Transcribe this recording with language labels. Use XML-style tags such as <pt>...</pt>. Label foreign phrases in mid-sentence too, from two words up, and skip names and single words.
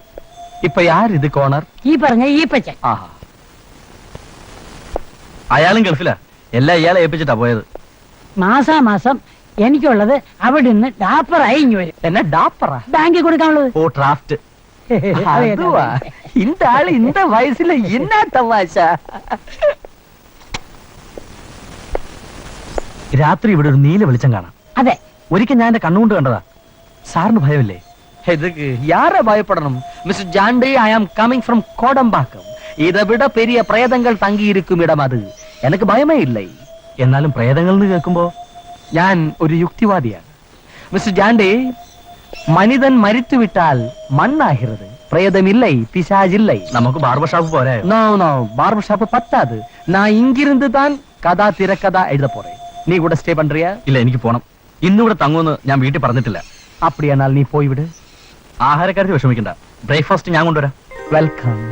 <ml>ഇപ്പൊ ആരിത് കോണർ? ഈ പറഞ്ഞ ഈപ്പച്ചൻ. അയാളും ഗൾഫിലാ. എല്ലാം ഇയാളെ ഏൽപ്പിച്ചിട്ടാ പോയത്. മാസാമാസം എനിക്കുള്ളത് അവിടെ നിന്ന് ഡാപ്പറായി ഇങ്ങ് വരും. എന്നെ ഡാപ്പറാ? ബാങ്കിൽ കൊടുക്കാനുള്ളത്. ഓ, ഡ്രാഫ്റ്റ്. അതെ, അതെ.</ml> <ta>இந்த ஆளு இந்த வயசுல என்ன தமாஷா?</ta> <ml>രാത്രി ഇവിടെ ഒരു നീല വെളിച്ചം കാണാം. അതെ, ഒരിക്കൽ ഞാൻ എന്റെ കണ്ണുകൊണ്ട് കണ്ടതാ. സാറിന് ഭയമില്ലേ?</ml> <ta>இதுக்கு யார பயப்படணும் மிஸ்டர் ஜாண்டே?</ta> <en>I am coming from</en> <ta>கோடம்பாக்கம். இதை விட பெரிய பிரேதங்கள் தங்கி இருக்கும் இடம் அது.</ta> <ml>എനിക്ക് ഭയമേ ഇല്ല. എന്നാലും പ്രേതങ്ങൾ എന്ന് കേൾക്കുമ്പോ ഞാൻ ഒരു യുക്തിവാദിയാണ്.</ml> <ta>മിസ്റ്റർ ജാണ്ടേ, மனிதன் மரிச்சு விட்டால் மண்ணாகிறது. பிரேதம் இல்லை, பிசாஜ் இல்லை.</ta> <ml>നമുക്ക്</ml> <en>barber shop</en> <ml>പോരെ?</ml> <en>no no, barber shop</en> <ta>பத்தாது. நான் இங்கிருந்து தான் கதா திரைக்கதா எழுத போறேன். நீ கூட ஸ்டே பண்றியா?</ta> <ml>ഇല്ല, എനിക്ക് പോണം. ഇന്നിവിടെ തങ്ങുമെന്ന് ഞാൻ വീട്ടിൽ പറഞ്ഞിട്ടില്ല. அப்படியானால் നീ പോയി വിട്. ആഹാരക്കാര്യത്തിൽ വിഷമിക്കണ്ട. ബ്രേക്ക്ഫാസ്റ്റ് ഞാൻ കൊണ്ടുവരാം. വെൽക്കം.</ml>